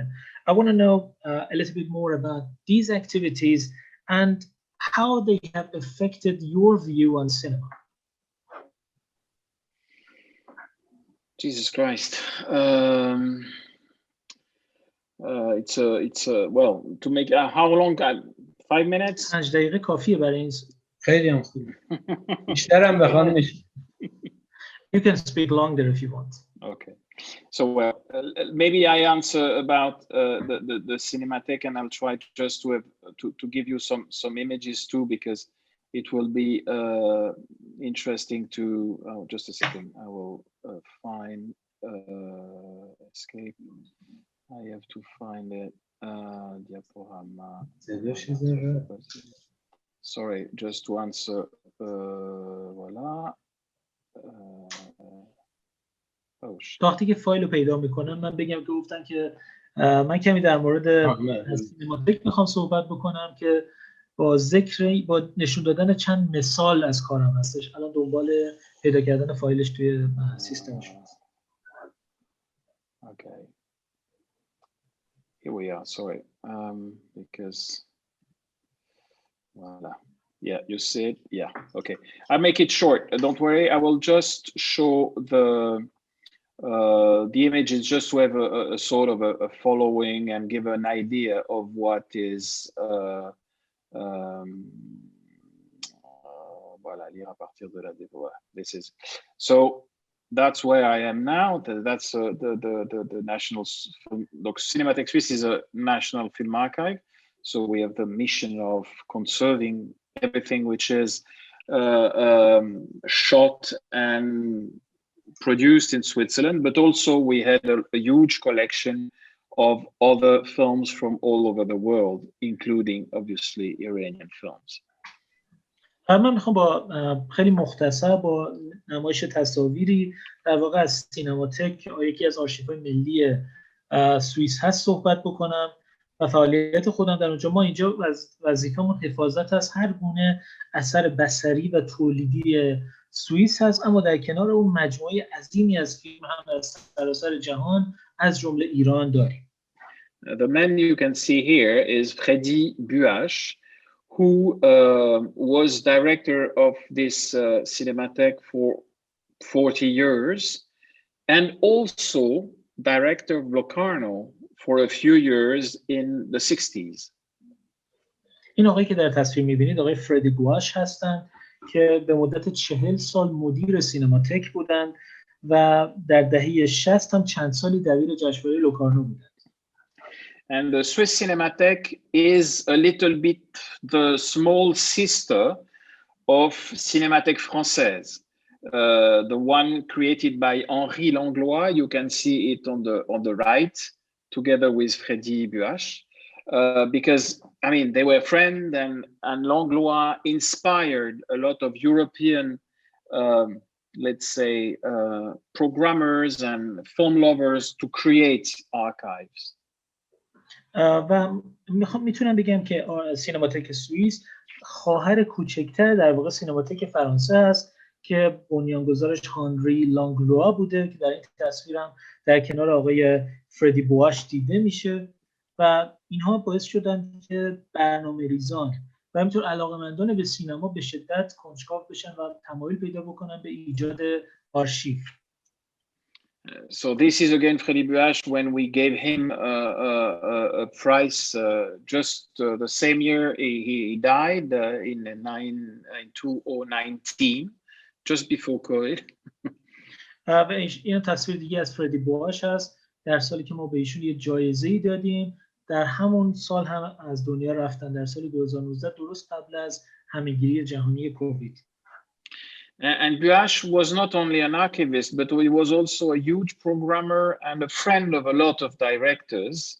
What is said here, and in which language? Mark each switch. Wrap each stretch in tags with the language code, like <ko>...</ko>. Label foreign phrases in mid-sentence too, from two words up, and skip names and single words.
<en>I want to know a little bit more about these activities and how they have affected your view on cinema. Jesus Christ. It's a well, to make how long? 5 minutes?</en> <fa>5 دقیقه کافیه برای این. خیلی هم خوبه. بیشتر هم بخوام میشه.</fa> <en>You can speak longer if you want. Okay. So maybe I answer about the Cinematheque, and I'll try just to give you some images too, because it will be interesting to. Oh, just a second. I will find escape. I have to find it. Diaporama. Sorry, just to answer. Voila.</en> <fa>وقتی که فایل رو پیدا میکنم من بگم که گفتن که من کمی در مورد سینماتک میخوام صحبت بکنم که با نشون دادن چند مثال از کارم هستش. الان دنبال پیدا کردن فایلش توی سیستمش هست.</fa> <en>Okay. Here we are. Sorry, because voila. Yeah, you see it. Yeah. Okay. I'll make it short. Don't worry. I will just show the images just to have a sort of a following and give an idea of what is voilà,</en> <fr>lire à partir de la voilà,</fr> <en>this is so that's where I am now. That's the national Cinematheque Suisse is a national film archive, so we have the mission of conserving everything which is shot and produced in Switzerland, but also we had a huge collection of other films from all over the world, including obviously Iranian films.</en> <fa>من میخوام با خیلی مختصر با نمایش تصاویری در واقع از سینماتک، یکی از آرشیوهای ملی سوئیس هست صحبت بکنم و فعالیت خودم در اونجا. ما اینجا وظیفمون حفاظت از هر گونه اثر بصری و تولیدی سوئیس هست، اما در کنار اون مجموعه عظیمی از فیلم هم از سراسر جهان از جمله ایران داریم.</fa> <en>The man you can see here is Freddy Buache, who was director of this Cinematheque for 40 years, and also director of Locarno for a few years in the 60s.</en> <fa>این آقایی که در تصویر می‌بینید آقای فردی بواش هستند که به مدت 40 سال مدیر سینماتک بودند و در دهه 60 هم چند سالی دبیر جشنواره لوکارنو بودند.</fa> <en>And the Swiss Cinematheque is a little bit the small sister of Cinémathèque Française, the one created by Henri Langlois. You can see it on the right, together with Freddy Buache, because I mean they were friends, and Langlois inspired a lot of European, let's say, programmers and film lovers to create archives.</en> <fa>و میتونم بگم که سینماتک سوئیس خواهر کوچکتر در واقع سینماتک فرانسه است که بنیانگذارش هانری لانگلوا بوده که در این تصویرم در کنار آقای فردی بواش دیده میشه و اینها باعث شدن که برنامه‌ریزان و همینطور علاقه‌مندان به سینما به شدت کنجکاو بشن و تمایل پیدا بکنن به ایجاد آرشیو.</fa> <en>So this is again Freddy Buache when we gave him a prize just the same year he died in 2019, just before COVID.</en> <fa>و این تصویر دیگه از فردی بواش هست در سالی که ما به ایشون یه جایزه‌ای دادیم. در همون سال هم از دنیا رفتن، در سال 2019 درست قبل از همه‌گیری جهانی کووید.</fa> <en>And Buache was not only an archivist, but he was also a huge programmer and a friend of a lot of directors.</en>